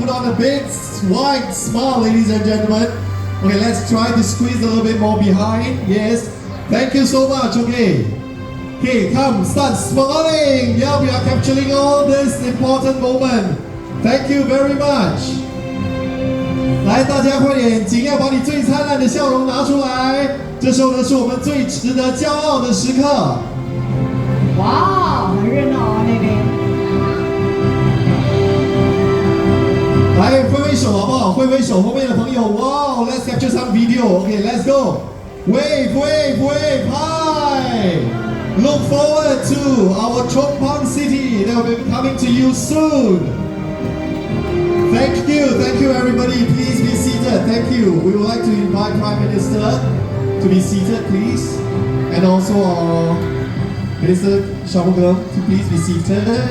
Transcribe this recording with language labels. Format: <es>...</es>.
<en>Put on a big wide smile, ladies and gentlemen. Okay, let's try to squeeze a little bit more behind. Yes. Thank you so much. Okay. Okay, come, start smiling. Yeah, we are capturing all this important moment. Thank you very much.</en> <zh>来，大家快点，尽量把你最灿烂的笑容拿出来。这时候呢，是我们最值得骄傲的时刻。哇，很热闹啊那边。来挥挥手好不好？挥挥手，后面的朋友，哇 ，</zh> <en>Let's capture some video. Okay, let's go. Wave, wave, wave, hi. Look forward to our Chong City. They will be coming to you soon. Thank you everybody. Please be seated. Thank you. We would like to invite Prime Minister to be seated, please, and also our Minister Shanmugam to please be seated.</en>